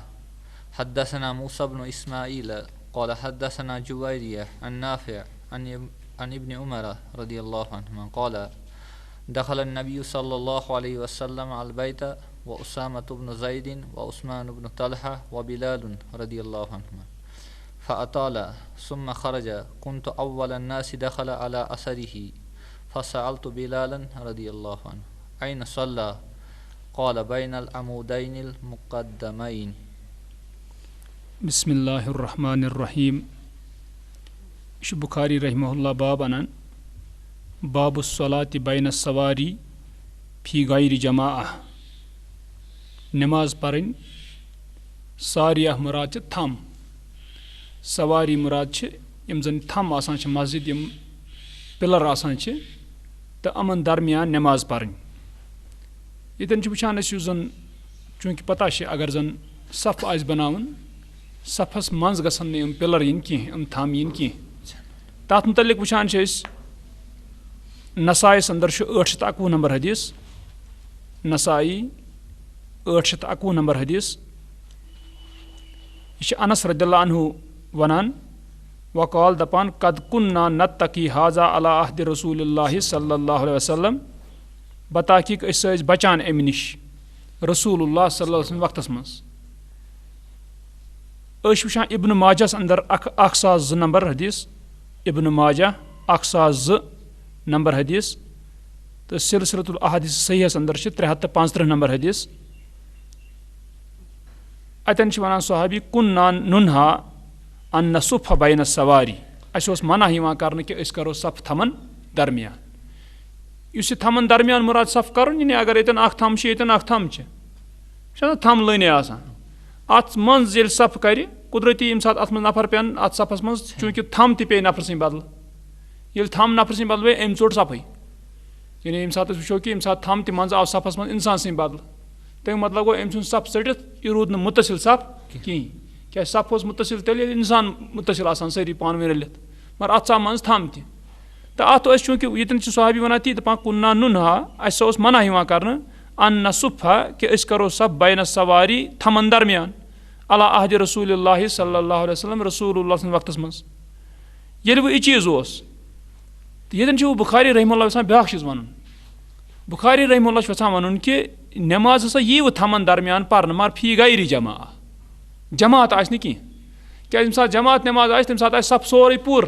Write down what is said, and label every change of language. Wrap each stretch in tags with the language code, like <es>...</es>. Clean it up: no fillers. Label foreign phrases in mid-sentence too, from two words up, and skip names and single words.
<ar>حدثنا موسى بن إسماعيل قال حدثنا جويرية عن نافع عن ابن عمر رضي الله عنهما قال دخل النبي صلى الله عليه وسلم البيت وأسامة بن زيد وعثمان بن طلحة وبلال رضي الله عنهما فأطال ثم خرج كنت أول الناس دخل على أثره فسألت بلالا رضي الله عنه أين صلى قال بين العمودين المقدمين. بسم الله الرحمن الرحيم. شو بخاري رحمه الله بابنا باب الصلاة بين السواري في غير جماعة.</ar> <ks>نماز پرن ساریہ مراد چھ تھم، سواری مراد چھ یم زن تھم آسان چھ مسجد یم پلر آسان چھ تو امن درمیان نماز پرن. یتن چھ وچھان اس زن چونکہ پتہ چھ اگر زن صف آس بناون صفس منز گژھن یم پلر ین کی یم تھم ین کی تات متعلق وچھان چھ اس نسائی اندر چھ 891 نمبر حدیث، نسائی 891 نمبر حدیث. یہ انس</ks> <ar>رضی اللہ عنہ</ar> <ks>ونان وقال دپان</ks> <ar>قد كنا نتقي هذا على عهد رسول الله صلی اللہ علیہ وسلم.</ar> <ks>بتحقیق اس بچان امہ نش رسول اللہ</ks> <ar>صلی اللہ علیہ وسلم</ar> <ks>وقتس مز. وچھان ابن ماجہس اندر 1002 نمبر حدیث، ابن ماجہ 1002 نمبر حدیث تو سلسلۃ الاحادیث صحیحس اندر 335 نمبر حدیث. اتن ونان صحابی</ks> <ar>كنا ننہا ان نصف بین السواری.</ar> <ks>اس منع یوان کرنے کہ اس کرو صف تھمن درمیان. اس تھمن درمیان مراد صف کرن یعنی اگر یتن اخ تھم چھ یتن اخ تھم چھ تھم لٲنہِ آسان ات منز ییٚلہِ صف کرِ قدرتی یم سات ات من نفر پین ات صفس مز چونکہ تھم تہ پے نفر سٕنٛدِ بدل ییٚلہِ تھم نفر سٕنٛدِ بدل أمۍ ژوٚٹ صفٕے. یعنی یم سات وٕچھو کہ یم سات تھم تہ منز آو صفس مز انسان سٕنٛدِ بدل تمیُک مطلب گوٚو أمۍ سُنٛد صف ژٔٹِتھ یہِ روٗد نہٕ مُتصل صف کِہیٖنۍ. کیٛازِ صف اوس مُتصل تیٚلہِ ییٚلہِ اِنسان مُتصل آسان سٲری پانہٕ ؤنۍ رٔلِتھ مگر اتھ ژاو منٛز تھم تہِ. تہٕ اتھ ٲسۍ چوٗنٛکہِ ییٚتٮ۪ن چھِ صحابی ونان تی دپان</ks> <ar>كنا نُنہا</ar> <ks>اسہِ اوس منع یِوان کرنہٕ</ks> <ar>ان نصفا</ar> <ks>کہ أسۍ کرو صف</ks> <ar>بین السواری</ar> <ks>تھمن درمیان</ks> <ar>علی عہد رسول اللہ صلی اللہ علیہ وسلم</ar> <ks>رسول اللہ سٕنٛدِ وقتس منٛز. ییٚلہِ وۄنۍ یہِ چیٖز اوس تہٕ ییٚتٮ۪ن چھُ وۄنۍ بُخاری</ks> <ar>رحمہ اللہ</ar> <ks>یژھان بیٛاکھ چیٖز ونُن. بُخاری</ks> <ar>رحمہ اللہ</ar> <ks>چھُ یژھان ونُن کہ نماز ہسا یی وۄنۍ تھمن درمیان پرنہٕ مگر</ks> <ar>فی غیر جماع</ar> <ks>جماعت آسہِ نہٕ کینٛہہ. کیٛازِ ییٚمہِ ساتہٕ جماعت نماز آسہِ تمہِ ساتہٕ آسہِ صف سورُے پوٗرٕ.</ks>